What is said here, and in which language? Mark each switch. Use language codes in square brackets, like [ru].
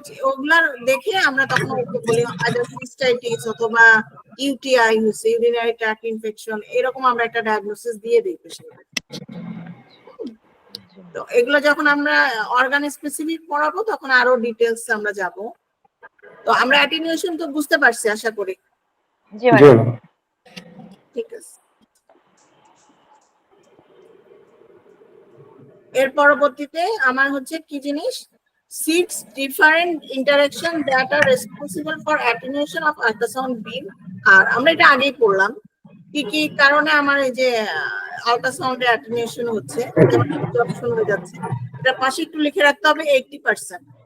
[bn] ওগুলার দেখে আমরা তখন বলি আইদার সিস্টাইটিস অথবা ইউটিআই হচ্ছে, ইউরিনারি ট্র্যাক্ট ইনফেকশন, এরকম আমরা একটা ডায়াগনোসিস দিয়ে দিই পেশেন্টকে। তো এগুলো যখন আমরা অর্গান স্পেসিফিক পড়াবো তখন আরো ডিটেলস আমরা যাব। তো আমরা অ্যাটেনুয়েশন তো বুঝতে পারছি আশা করি। জি জি ম্যাডাম। ম্যাডাম। ঠিক আছে, এর পরবর্তীতে আমার হচ্ছে কি জিনিস, [en] 6 different interaction that are responsible for attenuation of ultrasound beam। [bn] আর আমরা এটা আগেই পড়লাম কি কি কারণে আমার এই যে আল্ট্রাসাউন্ডে অ্যাটেনুয়েশন হচ্ছে, যেমন অ্যাবজর্পশন হয়ে যাচ্ছে, এটা পাশে একটু লিখে রাখতে হবে 80%।